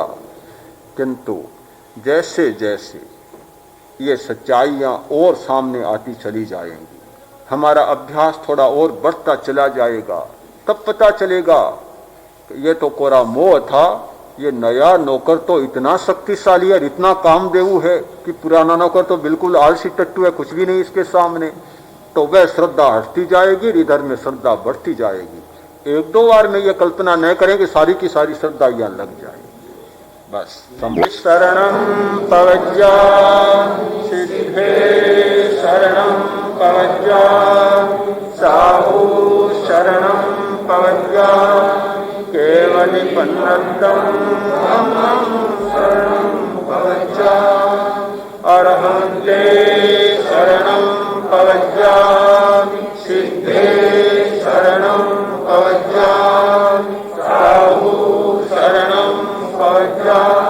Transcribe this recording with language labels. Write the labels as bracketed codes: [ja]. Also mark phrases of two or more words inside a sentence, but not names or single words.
[hi] किंतु जैसे जैसे ये सच्चाइयाँ और सामने आती चली जाएंगी, हमारा अभ्यास थोड़ा और बढ़ता चला जाएगा, तब पता चलेगा कि ये तो कोरा मोह था, ये नया नौकर तो इतना शक्तिशाली है, इतना कामदेव है कि पुराना नौकर तो बिल्कुल आलसी टट्टू है, कुछ भी नहीं इसके सामने। तो वह श्रद्धा हटती जाएगी, इधर में श्रद्धा बढ़ती जाएगी। एक दो बार में ये कल्पना न करें कि सारी की सारी श्रद्धा यहाँ लग जाएगी। [pra] बस शरणं पवज्जा सिद्धे शरणं पवज्जा साहु शरणं पवज्जा केवलिपन्नतं धम्मं शरणं पवज्जा अरहन्ते शरणं पवज्जा सिद्धे शरणं पवज्जा साहु शरणं पवज्जा